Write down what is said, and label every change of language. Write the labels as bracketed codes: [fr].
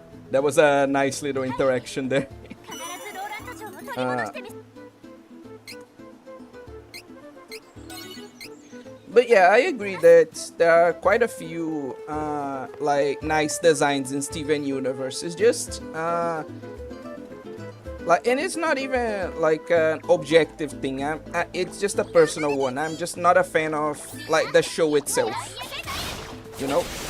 [en] That was a nice little interaction there. [ja] 必ずローランド城を取り戻してみせ [en] But yeah, I agree that there are quite a few like nice designs in Steven Universe. It's just like, and it's not even like an objective thing. It's just a personal one. I'm just not a fan of like the show itself, you know.